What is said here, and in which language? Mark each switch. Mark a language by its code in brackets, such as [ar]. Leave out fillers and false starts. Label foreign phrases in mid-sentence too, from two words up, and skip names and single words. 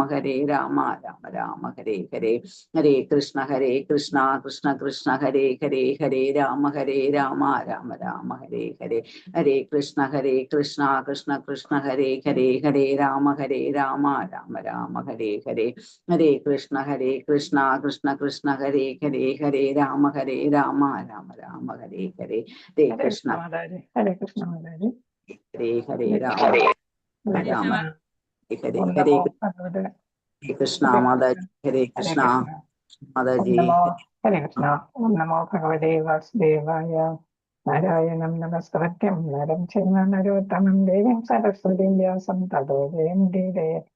[sa] രാമ രാമ ഹരേ ഹരേ ഹരേ കൃഷ്ണ കൃഷ്ണ ഹരേ ഹരേ രാമ രാമ രാമ ഹരേ ഹരേ ഹരേ കൃഷ്ണ കൃഷ്ണ ഹരേ ഹരേ രാമ രാമ രാമ ഹരേ ഹരേ ഹരേ കൃഷ്ണ കൃഷ്ണ ഹരേ ഹരേ രാമ രാമ രാമ ഹരേ ഹരേ ഹരേ കൃഷ്ണ ഹരേ കൃഷ്ണ മാതാജി. ഹരേ രാമ രാമ ഹരേ ഹരേ കൃഷ്ണ മാതാജി ഹരേ കൃഷ്ണ മാതാജി ഹരേ കൃഷ്ണ. ഓം നമോ ഭഗവതേ വാസുദേവായ. നാരായണം നമസ്കൃത്യം നരം ചൈവ നരോത്തമം ദേവീം സരസ്വതീം വ്യാസം തതോ ജയമുദീരയ.